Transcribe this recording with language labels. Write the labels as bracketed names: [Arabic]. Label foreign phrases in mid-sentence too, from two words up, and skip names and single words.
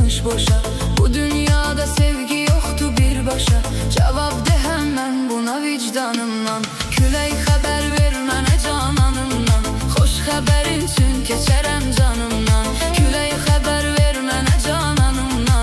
[Turkish] boşa. Bu dünyada sevgi yoktu bir başa. Cevap de hemen buna vicdanımdan. [Azerbaijani] Külək xəbər ver mənə cananımdan. Xoş xəbərin üçün keçərəm canımdan. Külək xəbər ver mənə cananımdan.